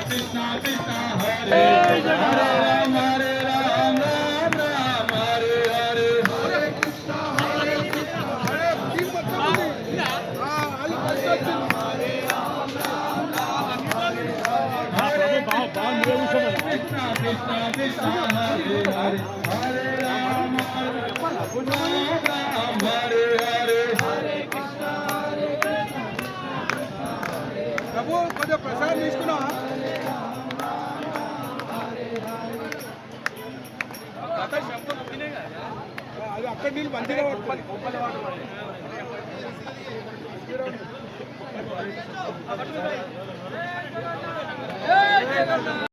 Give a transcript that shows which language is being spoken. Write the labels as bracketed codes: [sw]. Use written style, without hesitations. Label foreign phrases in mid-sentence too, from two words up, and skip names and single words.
[sa] कृष्ण कृष्ण हरे राम हरे राम राम राम हरे हरे हरे कृष्ण हरे कृष्ण कृष्ण कृष्ण हरे हरे हरे राम राम हरे हरे [te] ప్రభు కొంచెం ప్రసాదం తీసుకున్నావా అది అక్కడ నీళ్ళు మంచిగా పడుతుంది